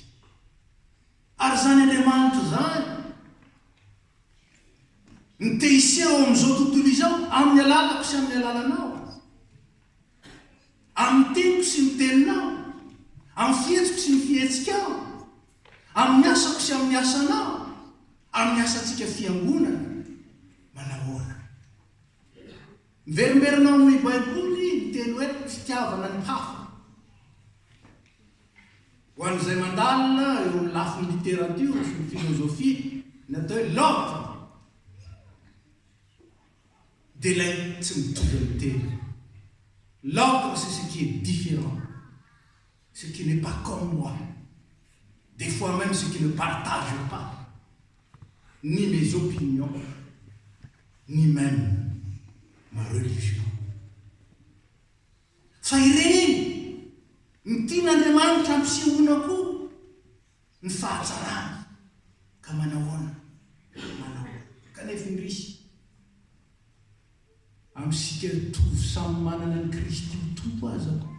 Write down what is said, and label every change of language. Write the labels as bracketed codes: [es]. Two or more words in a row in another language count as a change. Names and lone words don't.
[mg] Ary zany Andriamanitra zany ny te hiseho amin'izao tontolo izao amin'ny alalako sy amin'ny alalanao, amin'ny teniko sy ny teninao, amin'ny fihetsiko sy ny fihetsikao, amin'ny asako sy amin'ny asanao, amin'ny asantsika fiangonana, manahoana. Miverimberinao amin'ny Baiboly ny teny hoe fitiavana ny hafa. Ho an'izay mandalina eo amin'ny lafin'ny littérature sy ny filozofia, ny atao hoe l'autre. [fr] De là, c'est une dualité. L'autre, c'est ce qui est différent. Ce qui n'est pas comme moi. Des fois même ce qui ne partage pas. Ni mes opinions, ni même ma religion. [mg] Faireny, ny tian'Andriamanitra ampisehoana koa ny fahatsarana. Ka manahoana? Kanefa indrisy. Amin'isika tovy samy manana ny Kristy tompo aza.